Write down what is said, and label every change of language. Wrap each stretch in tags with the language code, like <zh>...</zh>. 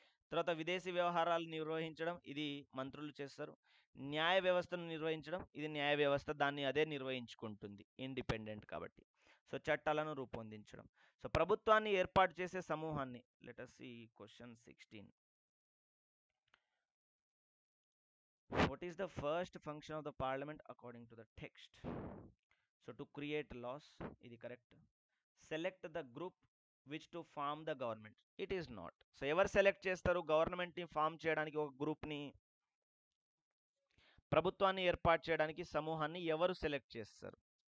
<te>తర్వాత విదేశీ వ్యవహారాలు నిర్వహించడం, ఇది మంత్రులు చేస్తారు. న్యాయ వ్యవస్థను నిర్వహించడం, ఇది న్యాయ వ్యవస్థ దాన్ని అదే నిర్వహించుకుంటుంది, ఇండిపెండెంట్ కాబట్టి. సో చట్టాలను రూపొందించడం. సో ప్రభుత్వాన్ని ఏర్పాటు చేసే సమూహాన్ని,</te> <en>let us see question</en> <te>16.</te> <en>What is the first function of the parliament according to the text? So to create laws,</en> <te>ఇది correct.</te> <en>Select the group which to form the government, it is not.</en> <te>So ఎవరు select చేస్తారు గవర్నమెంట్ని form చేయడానికి? ఒక గ్రూప్ని, ప్రభుత్వాన్ని ఏర్పాటు చేయడానికి సమూహాన్ని ఎవరు సెలెక్ట్ చేస్తారు?</te>